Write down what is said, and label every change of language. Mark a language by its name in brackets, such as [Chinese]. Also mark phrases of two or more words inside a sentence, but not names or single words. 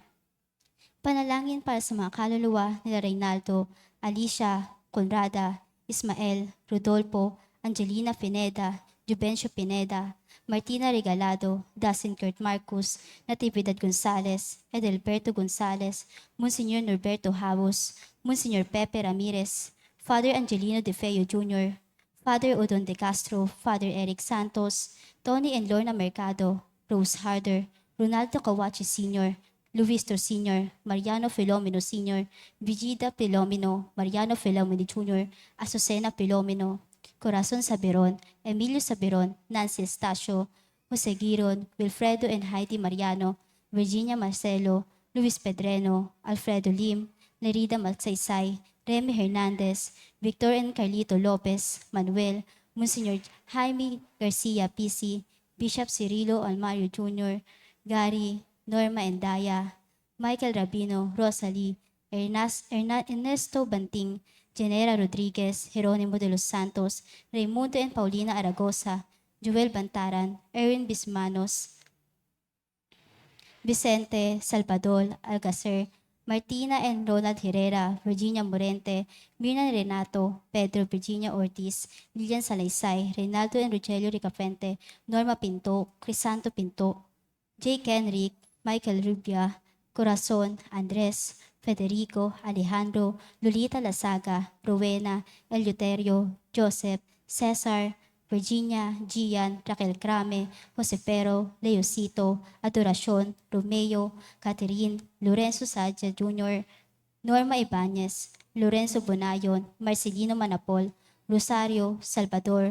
[Filipino] Panalangin para sa mga kaluluwa nila Reynaldo, Alicia, Conrada, Ismael, Rodolfo, Angelina Pineda, Jubencio Pineda, Martina Regalado, Dacin Kurt Marcus, Natividad Gonzales, Edelberto Gonzales, Monsignor Norberto Habos, Monsignor Pepe Ramirez, Father Angelino De Feo Jr., Father Odon De Castro, Father Eric Santos, Tony and Lorna Mercado, Rose Harder, Ronaldo Kawachi Sr., Luis Sr., Mariano Filomeno Sr., Vigida Filomeno, Mariano Filomeno Jr., Azucena Filomeno, Corazon Saberon, Emilio Saberon, Nancy Estacio, Jose Giron, Wilfredo and Heidi Mariano, Virginia Marcelo, Luis Pedreno, Alfredo Lim, Lerida Magsaysay, Remy Hernandez, Victor and Carlito Lopez, Manuel, Monsignor Jaime Garcia PC, Bishop Cirilo Almario Jr., Gary, Norma Endaya, Michael Rabino, Rosalie, Ernesto Banting, Genera Rodriguez, Jeronimo de los Santos, Raimundo and Paulina Aragosa, Joel Bantaran, Erwin Bismanos, Vicente Salvador Alcacer, Martina and Ronald Herrera, Virginia Morente, Mirna Renato, Pedro Virginia Ortiz, Lilian Salaysay, Reynaldo and Rogelio Ricafente, Norma Pinto, Crisanto Pinto, Jake Henrique, Michael Rubia, Corazon, Andres, Federico, Alejandro, Lolita Lasaga, Rowena, Eleuterio, Joseph, Cesar, Virginia, Gian, Raquel Crame, Josepero, Leosito, Adoracion, Romeo, Catherine, Lorenzo Sadja Jr., Norma Ibanez, Lorenzo Bonayon, Marcelino Manapol, Rosario, Salvador,